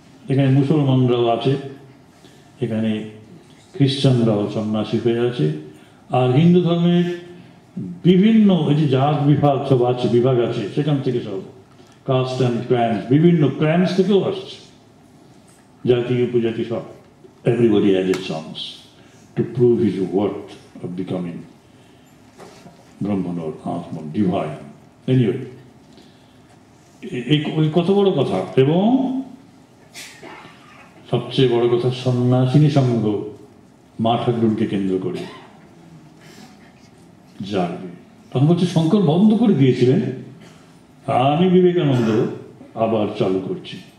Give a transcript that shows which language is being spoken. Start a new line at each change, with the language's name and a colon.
Bangla: এখানে মুসলমানরাও আছে, এখানে খ্রিস্টানরাও সন্ন্যাসী হয়ে আছে, আর হিন্দু ধর্মের বিভিন্ন এই যে জাত বিভাগ সব আছে, বিভাগ আছে, সেখান থেকে সব
English: caste and clans,
Bangla: বিভিন্ন ক্ল্যান্স থেকেও আসছে, জাতি উপজাতি সব।
English: Everybody has a chance to prove his worth of becoming Brahman or Atman, divine.
Bangla: Anyway, এই কত বড় কথা। এবং সবচেয়ে বড় কথা, সন্ন্যাসিনী সংঘ মা ঠাকুরকে কেন্দ্র করে জাগবে। তখন বলছে শঙ্কর বন্ধ করে দিয়েছিলেন, আমি বিবেকানন্দ আবার চালু করছি।